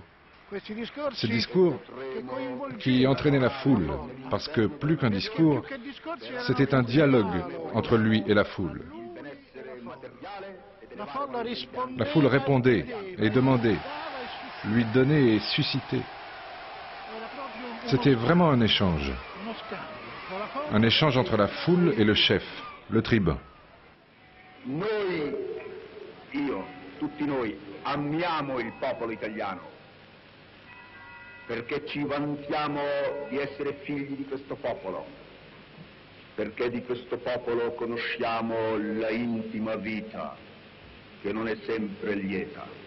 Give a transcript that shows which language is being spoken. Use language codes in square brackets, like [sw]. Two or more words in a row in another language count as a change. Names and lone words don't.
[fr] Ces discours qui entraînaient la foule, parce que plus qu'un discours, c'était un dialogue entre lui et la foule. La foule répondait et demandait, lui donnait et suscitait. C'était vraiment un échange. Un échange entre la foule et le chef, le tribun. [it] Noi, io, tutti noi, amiamo il popolo italiano, perché ci vantiamo di essere figli di questo popolo, perché di questo popolo conosciamo la intima vita, che non è sempre lieta.